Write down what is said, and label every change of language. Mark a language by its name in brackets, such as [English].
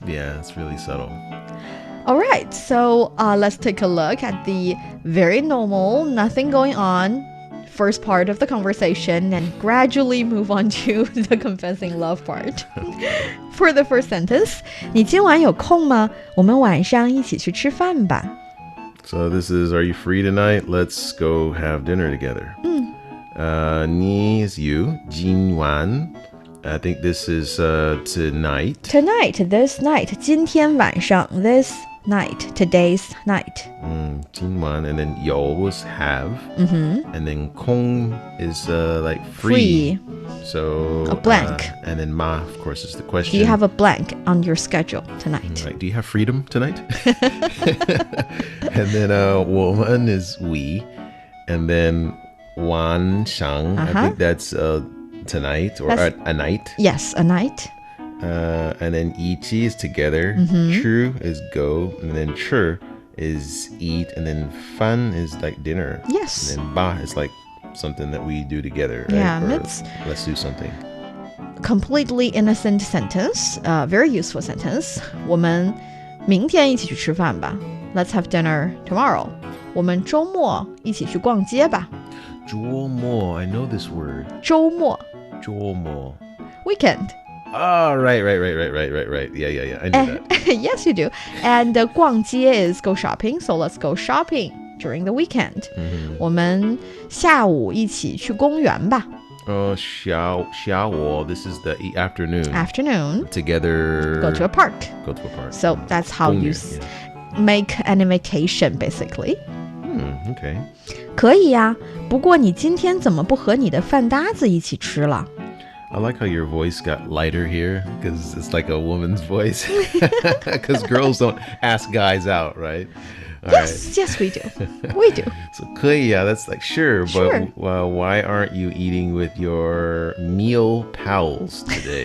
[English] Yeah, it's really subtle. All right, so let's take a look at the very normal, nothing going on first part of the conversation and gradually move on to the confessing love part. For the first sentence, [Chinese] 你今晚有空吗？我们晚上一起去吃饭吧。 [English] So this is, are you free tonight? Let's go have dinner together. Ni is you, 今晚.I think this is tonight. Tonight, this night, 今天晚上 this night, today's night. 今晚, and then 有 was have. And then 空 is like free. So a blank. And then ma, of course, is the question. Do you have a blank on your schedule tonight? Right. Do you have freedom tonight? And then 我们 is we. And then 晚上, I think that's tonight or a night. Yes, a night. And then 一起 is together. 吃 is go. And then 吃 is eat. And then 饭 is like dinner. Yes. And then 吧 is like something that we do together. Right? Yeah, or it's let's do something. Completely innocent sentence. Very useful sentence. [Chinese] 我们明天一起去吃饭吧. [English] Let's have dinner tomorrow. [Chinese] 我们周末一起去逛街吧. [English] 周末, I know this word. [Chinese] 周末. 周末. [English] Weekend. Oh, right. Yeah. I knew that. Yes, you do. And 逛街 is go shopping. So let's go shopping during the weekend. [Chinese] 我们下午一起去公园吧. [English] 下午, this is the afternoon. Afternoon. Together. Go to a park. Go to a park. So that's how you make an invitation, basically. Okay. [Chinese] 可以呀，不过你今天怎么不和你的饭搭子一起吃了？ [English] I like how your voice got lighter here because it's like a woman's voice. Because girls don't ask guys out, right? Yes, we do. We do. So 可以呀, that's like sure, but why aren't you eating with your meal pals today?